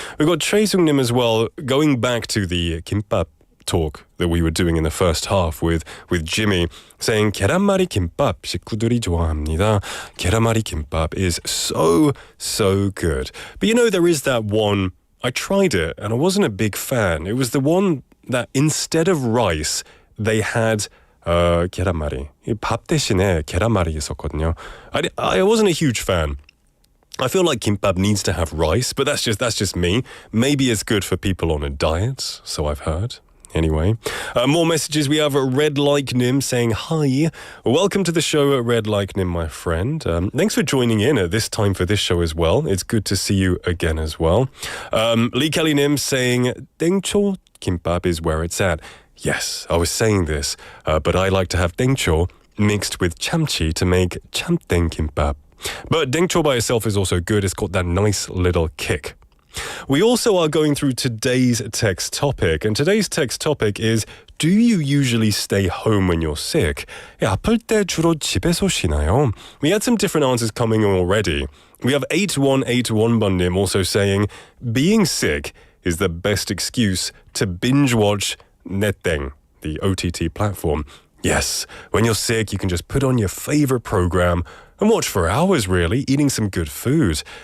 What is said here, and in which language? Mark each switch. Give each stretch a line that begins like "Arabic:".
English: We've got Choi Sung-nim as well, going back to the kimbap talk that we were doing in the first half with Jimmy, saying
Korean: 계란말이 김밥 식구들이 좋아합니다.
English: 계란말이 김밥 is so good. But you know, there is that one, I tried it and I wasn't a big fan. It was the one that instead of rice, they had 계란말이.
Korean: 밥 대신에 계란말이 있었거든요.
English: I wasn't a huge fan. I feel like kimbap needs to have rice, but that's just me. Maybe it's good for people on a diet, so I've heard. Anyway, more messages. We have Red Like Nim saying, "Hi, welcome to the show, Red Like Nim, my friend. Thanks for joining in at this time for this show as well. It's good to see you again as well." Lee Kelly Nim saying, "땡초 kimbap is where it's at." Yes, I was saying this, but I like to have 땡초 mixed with chamchi to make chamteng kimbap. But 땡초 by itself is also good. It's got that nice little kick. We also are going through today's text topic, and today's text topic is, do you usually stay home when you're sick?
Korean: 아플 때 주로 집에서 쉬나요?
English: We had some different answers coming in already. We have 8181번님 also saying, being sick is the best excuse to binge watch Neteng, the OTT platform. Yes, when you're sick, you can just put on your favorite program and watch for hours, really, eating some good food.